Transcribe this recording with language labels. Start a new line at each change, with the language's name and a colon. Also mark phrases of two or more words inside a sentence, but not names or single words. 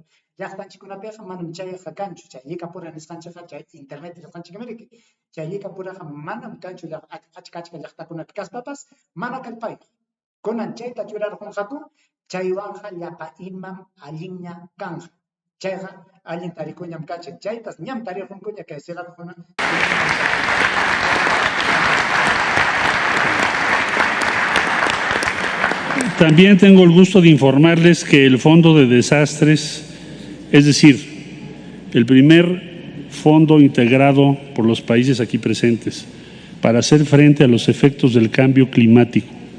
Quechua: Llaqtanchikkunapiqa manam chayqa kanchu, chay yika pura nisqanchikqa chay internet risqanchikmiriki. Chay yika puraqa manam kanchu achka llaqtakunapi kaspapas mana kallpayuq. Kunan chayta churarqunqaku chaywanja llapa imam allinña kanja. Chayqa allin tarikuñam kachin. Chaytas ñam tarirqunkuña kay ciudadkuna.
Spanish: También tengo el gusto de informarles que el Fondo de Desastres, es decir, el primer fondo integrado por los países aquí presentes para hacer frente a los efectos del cambio climático,